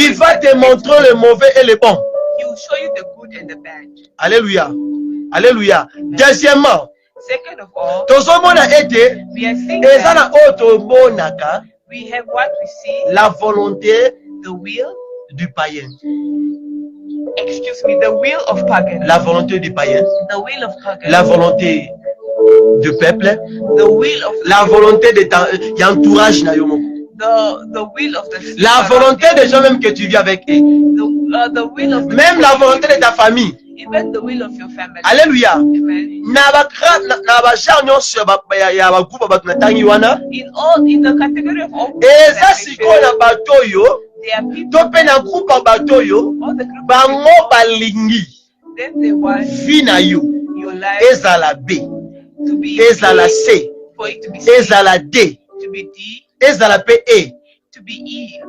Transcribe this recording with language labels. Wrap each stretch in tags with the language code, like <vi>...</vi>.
<fr>Il va te montrer le mauvais et le bon.</fr> <en>He will show you the good and the bad.</en> <fr>Alléluia. Alléluia. Deuxièmement,</fr> <en>Second of all,</en> <ln>tozomona ete</ln> <en>we are seeing</en> <ln>eza</ln> <en>that</en> <ln>na oyo tomonaka</ln> <en>we have what we see,</en> <fr>la volonté</fr> <en>the will</en> <fr>du païen.</fr> <en>Excuse me, the will of pagan.</en> <fr>La volonté du païen.</fr> <en>The will of pagan.</en> <fr>La volonté du peuple.</fr> <en>The will of</en> <fr>la volonté de ton entourage.</fr> <en>The will of the</en> <fr>la volonté des gens même que tu vis avec eux.</fr> <en>The will of</en> <fr>même la volonté de ta famille.</fr> <en>Even the will of your family. Alléluia. Amen. In all, in the category of all there are people, all the group of people, then they want your life to be A, for it to be C, to be D, to be E.</en>